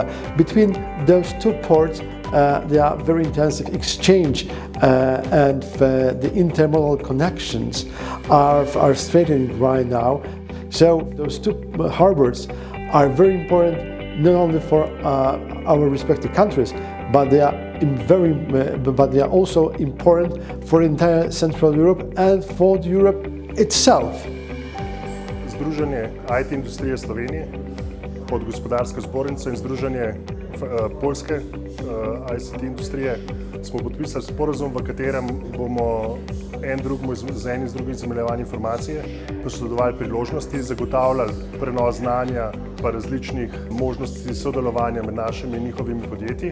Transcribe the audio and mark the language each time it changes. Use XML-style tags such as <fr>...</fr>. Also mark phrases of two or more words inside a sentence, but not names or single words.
<en>Between those 2 ports there are very intensive exchange and the intermodal connections are strengthening right now. So those 2 harbors are very important not only for our respective countries, but they are also important for entire Central Europe and for Europe itself.</en> <sl>Združenje IT industrije Slovenije pod Gospodarsko zbornico in Združenje Poljske ICT industrije smo podpisali sporazum, v katerem bomo z enim z drugim izmenjevali informacije, posredovali priložnosti, zagotavljali prenos znanja pa različnih možnosti sodelovanja med našimi in njihovimi podjetji.</sl>